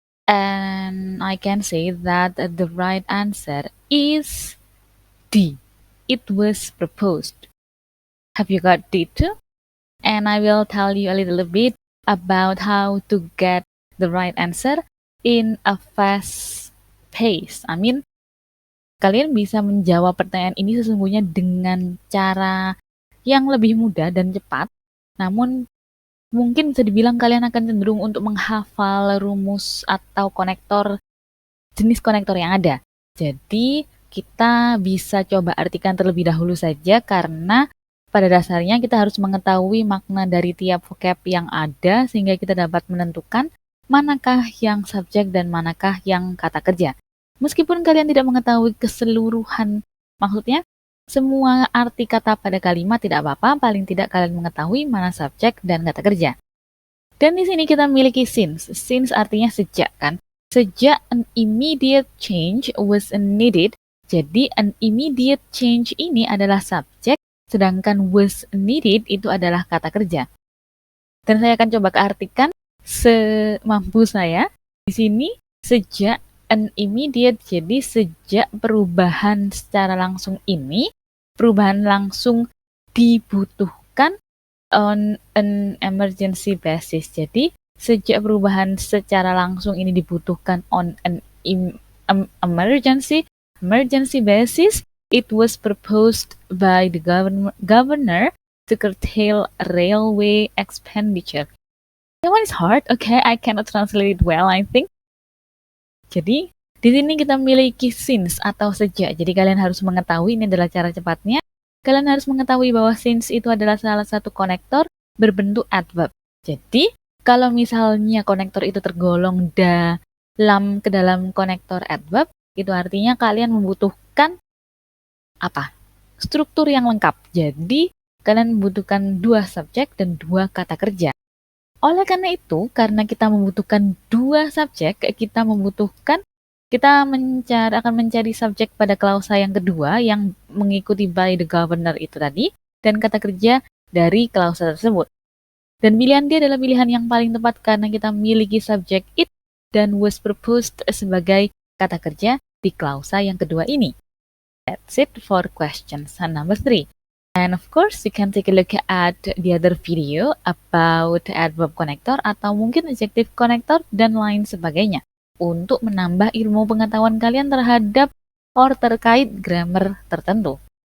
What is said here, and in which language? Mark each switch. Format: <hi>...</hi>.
<en>And I can say that the right answer is D. It was proposed. Have you got D too? And I will tell you a little bit about how to get the right answer in a fast pace. I mean,</en> <id>kalian bisa menjawab pertanyaan ini sesungguhnya dengan cara yang lebih mudah dan cepat. Namun, mungkin bisa dibilang kalian akan cenderung untuk menghafal rumus atau jenis konektor yang ada. Jadi, kita bisa coba artikan terlebih dahulu saja karena pada dasarnya kita harus mengetahui makna dari tiap vocab yang ada sehingga kita dapat menentukan manakah yang subjek dan manakah yang kata kerja. Meskipun kalian tidak mengetahui keseluruhan, maksudnya semua arti kata pada kalimat tidak apa-apa, paling tidak kalian mengetahui mana subjek dan kata kerja. Dan di sini kita memiliki since. Since artinya sejak kan.</id> <en>Sejak an immediate change was needed.</en> <id>Jadi</id> <en>an immediate change</en> <id>ini adalah subjek, sedangkan</id> <en>was needed</en> <id>itu adalah kata kerja. Dan saya akan coba keartikan semampu saya. Di sini sejak an immediate, jadi sejak perubahan secara langsung ini, perubahan langsung dibutuhkan</id> <en>on an emergency basis.</en> <id>Jadi sejak perubahan secara langsung ini dibutuhkan</id> <en>on an emergency basis, it was proposed by the governor to curtail railway expenditure. That one is hard. Okay, I cannot translate it well, I think.</en> <id>Jadi, di sini kita memiliki since atau sejak. Jadi kalian harus mengetahui, ini adalah cara cepatnya. Kalian harus mengetahui bahwa since itu adalah salah satu konektor berbentuk adverb. Jadi, kalau misalnya konektor itu tergolong ke dalam konektor adverb, itu artinya kalian membutuhkan apa? Struktur yang lengkap. Jadi, kalian membutuhkan dua subjek dan dua kata kerja. Oleh karena itu, karena kita membutuhkan dua subjek, kita akan mencari subjek pada klausa yang kedua yang mengikuti</id> <en>by the governor</en> <id>itu tadi, dan kata kerja dari klausa tersebut. Dan pilihan D adalah pilihan yang paling tepat karena kita memiliki subjek it dan</id> <en>was proposed</en> <id>sebagai kata kerja di klausa yang kedua ini.</id> <en>That's it for questions number 3. And of course, you can take a look at the other video about adverb connector</en> <id>atau mungkin adjective connector dan lain sebagainya untuk menambah ilmu pengetahuan kalian terhadap or terkait grammar tertentu.</id>